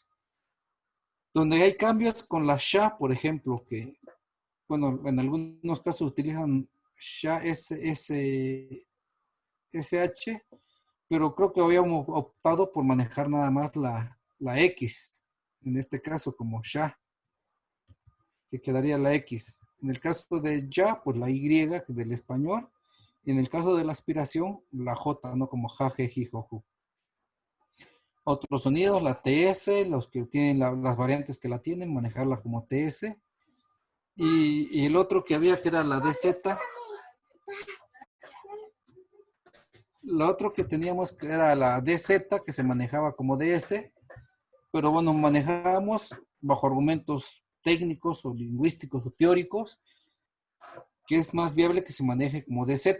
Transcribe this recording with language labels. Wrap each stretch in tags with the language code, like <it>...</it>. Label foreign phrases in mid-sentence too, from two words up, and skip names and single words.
<es>Donde hay cambios con la SHA, por ejemplo, que, bueno, en algunos casos utilizan SHA, SH, pero creo que habíamos optado por manejar nada más la X, en este caso como SHA, que quedaría la X. En el caso de ya, pues la Y, que del español, y en el caso de la aspiración, la J, ¿no? Como ja, je, ji, jo, ju. Otros sonidos, la TS, los que tienen las variantes que la tienen, manejarla como TS. Y el otro que había, que era la DZ. Lo otro que teníamos que era la DZ, que se manejaba como DS, pero bueno, manejamos bajo argumentos técnicos o lingüísticos o teóricos, que es más viable que se maneje como DZ.</es>